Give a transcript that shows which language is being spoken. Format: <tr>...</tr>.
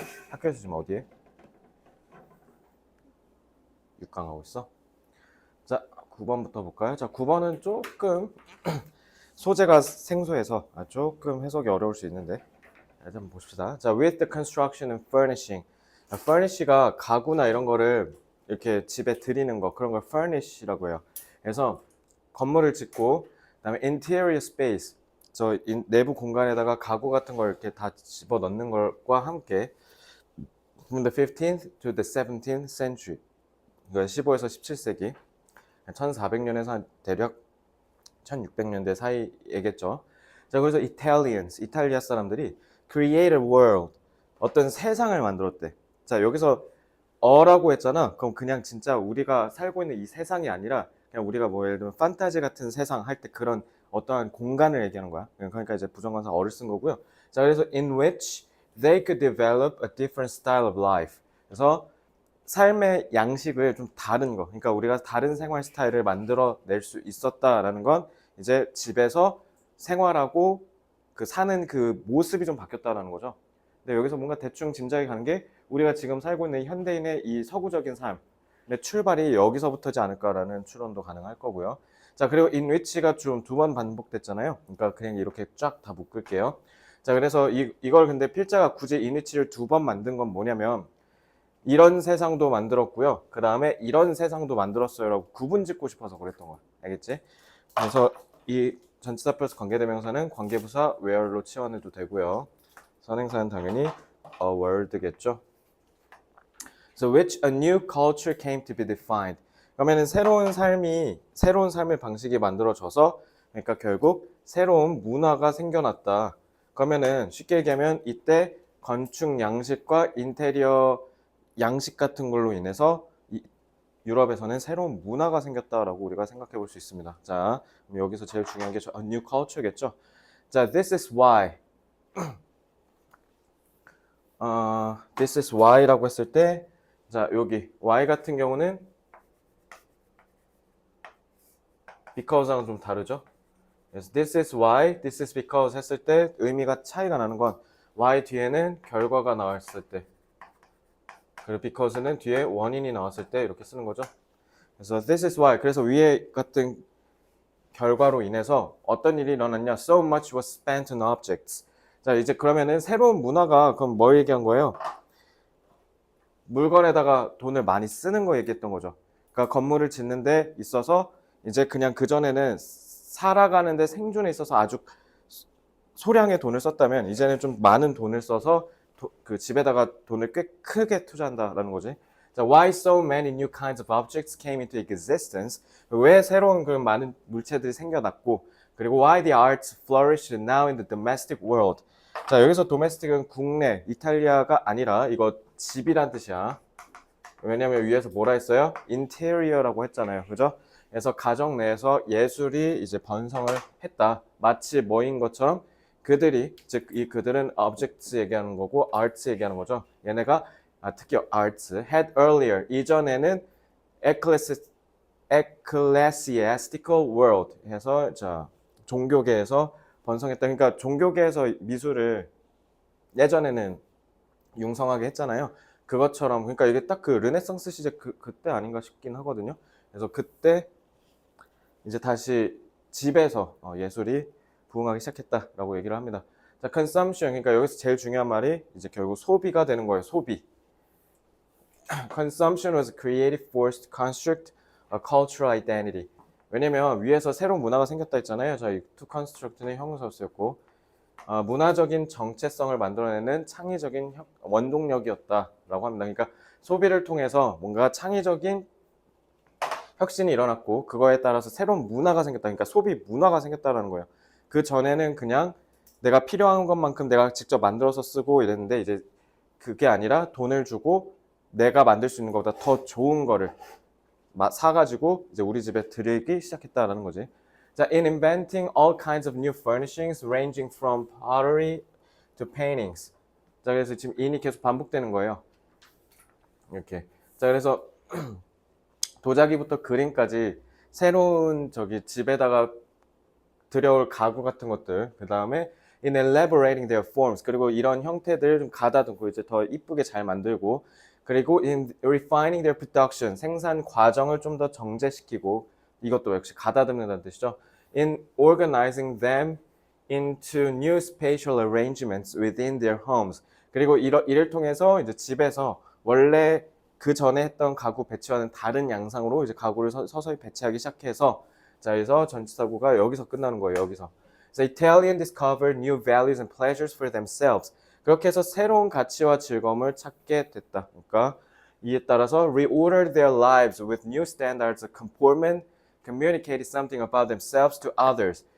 <ko>학교에서 지금 어디에? 6강 하고 있어? 자, 9번부터 볼까요? 자, 9번은 조금 소재가 생소해서 조금 해석이 어려울 수 있는데 한번 보십시다.</ko> <en>자, with the construction and furnishing.</en> <ko>furnish가 가구나 이런 거를 이렇게 집에 들이는 거, 그런 걸 furnish라고 해요. 그래서 건물을 짓고 그다음에</ko> <en>interior space,</en> <ko>내부 공간에다가 가구 같은 걸 이렇게 다 집어 넣는 것과 함께</ko> <en>from the 15th to the 17th century,</en> <ko>그러니까 15에서 17세기 1400년에서 한 대략 1600년대 사이에겠죠. 자, 그래서 이탈리아 사람들이</ko> <en>create a world,</en> <ko>어떤 세상을 만들었대. 자, 여기서 어라고 했잖아. 그럼 그냥 진짜 우리가 살고 있는 이 세상이 아니라 그냥 우리가 뭐 예를 들면 판타지 같은 세상 할 때 그런 어떠한 공간을 얘기하는 거야. 그러니까 이제 부정관사 어를 쓴 거고요. 자, 그래서</ko> <en>in which they could develop a different style of life.</en> <ko>그래서 삶의 양식을 좀 다른 거, 그러니까 우리가 다른 생활 스타일을 만들어낼 수 있었다라는 건 이제 집에서 생활하고 그 사는 그 모습이 좀 바뀌었다라는 거죠. 근데 여기서 뭔가 대충 짐작이 가는 게 우리가 지금 살고 있는 현대인의 이 서구적인 삶의 출발이 여기서부터지 않을까라는 추론도 가능할 거고요. 자, 그리고 in which가 좀 2번 반복됐잖아요. 그러니까 그냥 이렇게 쫙 다 묶을게요. 자, 그래서 이걸 근데 필자가 굳이 in which를 2번 만든 건 뭐냐면 이런 세상도 만들었고요. 그 다음에 이런 세상도 만들었어요 라고 구분 짓고 싶어서 그랬던 거야. 알겠지? 그래서 이 전치사 플러스 관계대명사는 관계부사 where로 치환해도 되고요. 선행사는 당연히 a world겠죠.</ko> <en>So which a new culture came to be defined.</en> <ko>그러면은 새로운 삶의 방식이 만들어져서, 그러니까 결국 새로운 문화가 생겨났다. 그러면은 쉽게 얘기하면 이때 건축 양식과 인테리어 양식 같은 걸로 인해서 유럽에서는 새로운 문화가 생겼다라고 우리가 생각해 볼 수 있습니다. 자, 그럼 여기서 제일 중요한 게</ko> <en>a new culture</en> <ko>겠죠. 자,</ko> <en>this is why.</en> <ko>This is why라고 했을 때, 자, 여기 why 같은 경우는 because랑 좀 다르죠. 그래서</ko> <en>this is why, this is because</en> <ko>했을 때 의미가 차이가 나는 건 why 뒤에는 결과가 나왔을 때, 그리고 because는 뒤에 원인이 나왔을 때 이렇게 쓰는 거죠. 그래서</ko> <en>this is why,</en> <ko>그래서 위에 같은 결과로 인해서 어떤 일이 일어났냐?</ko> <en>So much was spent on objects.</en> <ko>자, 이제 그러면은 새로운 문화가 그럼 뭘 얘기한 거예요? 물건에다가 돈을 많이 쓰는 거 얘기했던 거죠. 그러니까 건물을 짓는 데 있어서 이제 그냥 그전에는 살아가는데 생존에 있어서 아주 소량의 돈을 썼다면 이제는 좀 많은 돈을 써서 그 집에다가 돈을 꽤 크게 투자한다라는 거지.</ko> <en>자, why so many new kinds of objects came into existence?</en> <ko>왜 새로운 그 많은 물체들이 생겨났고, 그리고</ko> <en>why the arts flourished now in the domestic world.</en> <ko>자, 여기서 domestic은 국내, 이탈리아가 아니라 이거 집이란 뜻이야. 왜냐면 위에서 뭐라 했어요? interior라고 했잖아요. 그죠? 그래서 가정 내에서 예술이 이제 번성을 했다. 마치 뭐인 것처럼 그들이, 즉 이 그들은 objects 얘기하는 거고 arts 얘기하는 거죠. 얘네가 특히</ko> <en>arts had earlier,</en> <ko>이전에는</ko> <en>ecclesiastical world</en> <ko>해서 자 종교계에서 번성했다. 그러니까 종교계에서 미술을 예전에는 융성하게 했잖아요. 그것처럼, 그러니까 이게 딱 그 르네상스 시대 그때 아닌가 싶긴 하거든요. 그래서 그때 이제 다시 집에서 예술이 부흥하기 시작했다라고 얘기를 합니다. 자, consumption, 그러니까 여기서 제일 중요한 말이 이제 결국 소비가 되는 거예요. 소비.</ko> <en>Consumption was a creative force to construct a cultural identity.</en> <ko>왜냐면 위에서 새로운 문화가 생겼다 했잖아요. 자, 이 to construct는 형용사 쓰였고 문화적인 정체성을 만들어내는 창의적인 원동력이었다라고 합니다. 그러니까 소비를 통해서 뭔가 창의적인 혁신이 일어났고 그거에 따라서 새로운 문화가 생겼다. 그러니까 소비 문화가 생겼다라는 거예요. 그 전에는 그냥 내가 필요한 것만큼 내가 직접 만들어서 쓰고 이랬는데 이제 그게 아니라 돈을 주고 내가 만들 수 있는 것보다 더 좋은 거를 사가지고 이제 우리 집에 들이기 시작했다라는 거지.</ko> <en>자, in inventing all kinds of new furnishings ranging from pottery to paintings.</en> <ko>자, 그래서 지금 in이 계속 반복되는 거예요. 이렇게. 자, 그래서 도자기부터 그림까지 새로운 집에다가 들여올 가구 같은 것들, 그 다음에</ko> <en>in elaborating their forms,</en> <ko>그리고 이런 형태들을 좀 가다듬고 이제 더 이쁘게 잘 만들고, 그리고</ko> <en>in refining their production,</en> <ko>생산 과정을 좀 더 정제시키고, 이것도 역시 가다듬는다는 뜻이죠.</ko> <en>in organizing them into new spatial arrangements within their homes.</en> <ko>그리고 이를 통해서 이제 집에서 원래 그 전에 했던 가구 배치와는 다른 양상으로 이제 가구를 서서히 배치하기 시작해서, 자, 그래서 전치사구가 여기서 끝나는 거예요. 여기서.</ko> <en>So Italian discovered new values and pleasures for themselves.</en> <ko>그렇게 해서 새로운 가치와 즐거움을 찾게 됐다. 그러니까 이에 따라서</ko> <en>reordered their lives with new standards of comportment, communicated something about themselves to others.</en>